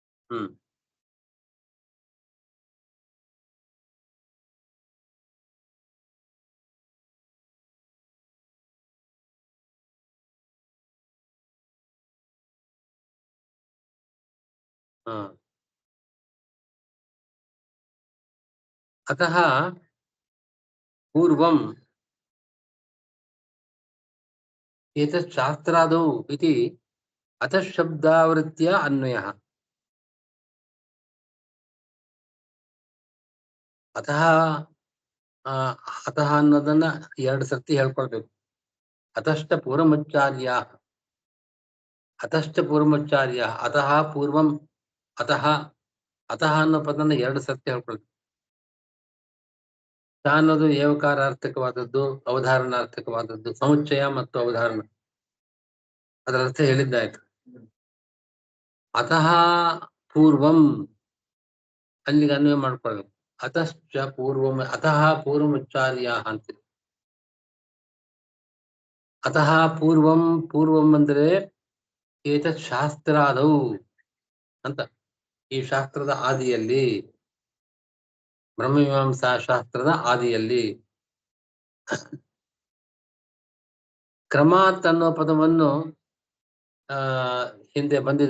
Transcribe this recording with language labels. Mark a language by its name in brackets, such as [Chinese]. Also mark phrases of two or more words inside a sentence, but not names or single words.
[Sanskrit] ಹ್ಮ್ ಹಾ अतः पूर्वम् एतत् शास्त्रादौ इति अतः शब्दावृत्त्या अन्वयः अतः अतः [Kannada] ಅನ್ನೋದನ್ನ ಎರಡು ಸರ್ತಿ ಹೇಳ್ಕೊಳ್ಬೇಕು. [Sanskrit] ಅತಶ್ಚ ಪೂರ್ವಮುಚ್ಚಾರ್ಯಾಃ ಅತಶ್ಚ ಪೂರ್ವಮುಚ್ಚಾರ್ಯಾಃ ಅತಃ ಪೂರ್ವಂ ಅತಃ ಅತಃ [Kannada] ಅನ್ನೋ ಪದನ ಎರಡು ಸರ್ತಿ ಹೇಳ್ಕೊಳ್ಬೇಕು. ತ ಅನ್ನೋದು ಏವಕಾರಾರ್ಥಕವಾದದ್ದು, ಅವಧಾರಣಾರ್ಥಕವಾದದ್ದು, ಸಮುಚ್ಚಯ ಮತ್ತು ಅವಧಾರಣ. ಅದರ ಅರ್ಥ ಹೇಳಿದ್ದಾಯ್ತು. [Sanskrit] ಅತಃ ಪೂರ್ವಂ [Kannada] ಅಲ್ಲಿಗೆ ಅನ್ವಯ ಮಾಡ್ಕೊಳ್ಬೇಕು. [Sanskrit] ಅತಶ್ಚ ಪೂರ್ವಂ ಅತಃ ಪೂರ್ವಮುಚ್ಚಾರ್ಯಾಃ ಅಂತಿದೆ. ಅತಃ ಪೂರ್ವಂ ಪೂರ್ವಂ [Kannada] ಅಂದ್ರೆ [Sanskrit] ಏತತ್ ಶಾಸ್ತ್ರಾದೌ [Kannada] ಅಂತ, ಈ ಶಾಸ್ತ್ರದ ಆದಿಯಲ್ಲಿ, ಬ್ರಹ್ಮಮೀಮಾಂಸಾ ಶಾಸ್ತ್ರದ ಆದಿಯಲ್ಲಿ. ಕ್ರಮಾತ್ ಅನ್ನೋ ಪದವನ್ನು ಹಿಂದೆ ಬಂದಿದೆ.